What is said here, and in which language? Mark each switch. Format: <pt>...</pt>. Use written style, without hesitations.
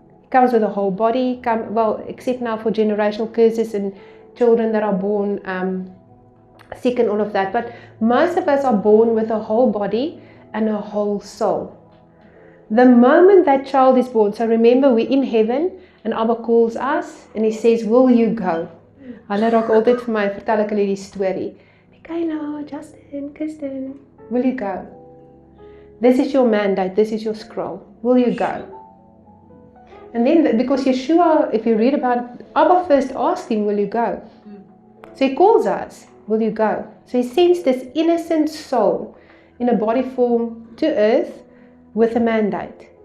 <en>Comes with a whole body, except now for generational curses and children that are born sick and all of that. But most of us are born with a whole body and a whole soul. The moment that child is born, so remember, we're in heaven and Abba calls us and He says, will you go?</en> <af>Hulle raak altyd vir my, vertel ek hulle die storie.</af> <en>Michaela, Justin, Kirsten, will you go? This is your mandate, this is your scroll. Will you go? And then, because Yeshua, if you read about it, Abba first asked him, will you go? So He calls us, will you go? So He sends this innocent soul in a body form to earth with a mandate.</en>